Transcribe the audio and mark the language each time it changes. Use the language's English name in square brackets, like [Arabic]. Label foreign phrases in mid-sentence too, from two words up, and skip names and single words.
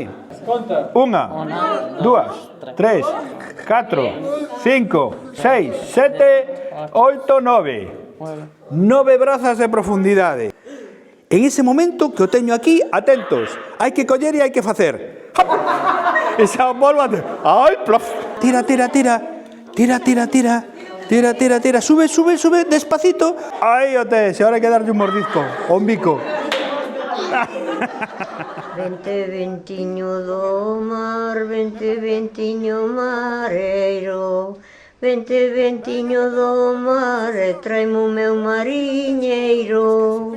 [Galician] Unha, dúas, tres, 4, 5, 6, 7, 8, 9. 9 brazas de profundidade. En ese momento que o teño aquí, atentos, hai que coller e hai que facer. E xa volvo a... Ai, plof. Tira, tira, tira. Tira, tira, tira. Tira, tira, tira. Sube, sube, sube, despacito. Aí o tes, e ahora hai que darlle un mordisco, o un bico. Vente ventiño do mar, vente ventiño mareiro, vente ventiño do mar e traimo o meu mariñeiro.